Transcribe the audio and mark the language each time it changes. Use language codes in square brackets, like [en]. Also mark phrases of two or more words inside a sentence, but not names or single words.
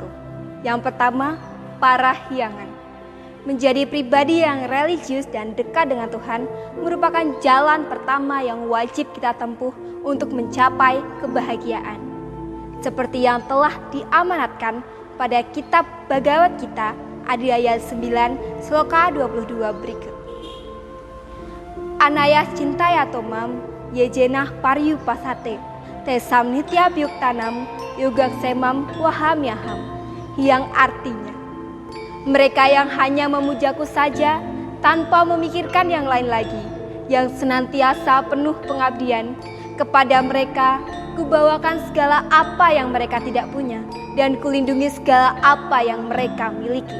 [id] Yang pertama, Parahyangan. Menjadi pribadi yang religius dan dekat dengan Tuhan merupakan jalan pertama yang wajib kita tempuh untuk mencapai kebahagiaan. Seperti yang telah diamanatkan pada Kitab Bhagavad Gita Adhyaya 9 Sloka 22 berikut. [sa] Anaya cintaya tomam yejenah paryupasate tesam nitya byuktanam yugaksemam wahamyaham, [id] yang artinya, mereka yang hanya memujaku saja tanpa memikirkan yang lain lagi, yang senantiasa penuh pengabdian. Kepada mereka, kubawakan segala apa yang mereka tidak punya, dan kulindungi segala apa yang mereka miliki.